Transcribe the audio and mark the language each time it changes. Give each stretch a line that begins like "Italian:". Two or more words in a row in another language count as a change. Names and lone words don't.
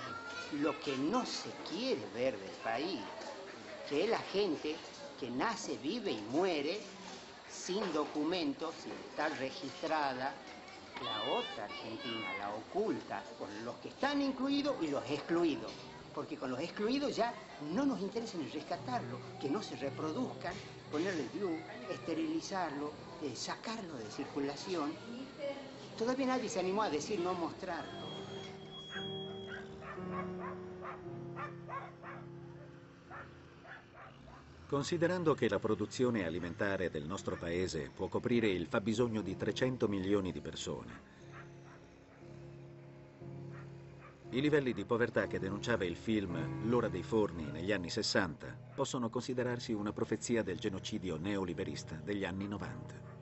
Spanish: Lo que no se quiere ver del país, que es la gente que nace, vive y muere sin documentos, sin estar registrada, la otra Argentina, la oculta, con los que están incluidos y los excluidos. Porque con los excluidos ya no nos interesa ni rescatarlo, que no se reproduzcan, ponerle DIU, esterilizarlo, sacarlo de circulación. Todavía nadie se animó a decir no mostrarlo.
Italian: Considerando che la produzione alimentare del nostro paese può coprire il fabbisogno di 300 milioni di persone, i livelli di povertà che denunciava il film L'ora dei forni negli anni 60 possono considerarsi una profezia del genocidio neoliberista degli anni 90.